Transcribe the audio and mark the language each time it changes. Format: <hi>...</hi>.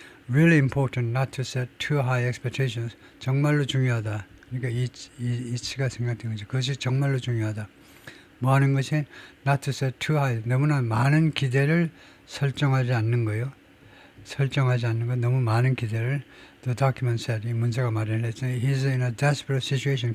<en>Really important not to set too high expectations.</en> <ko>정말로 중요하다. 그러니까 이치가 생각된 거죠. 그것이 정말로 중요하다. 뭐 하는 것이</ko> <en>not to set too high.</en> <ko>너무나 많은 기대를 설정하지 않는 거예요. 설정하지 않는 건 너무 많은 기대를</ko> <en>The document said.</en> <ko>이 문서가 말을 했더니</ko> <en>He's in a desperate situation.</en>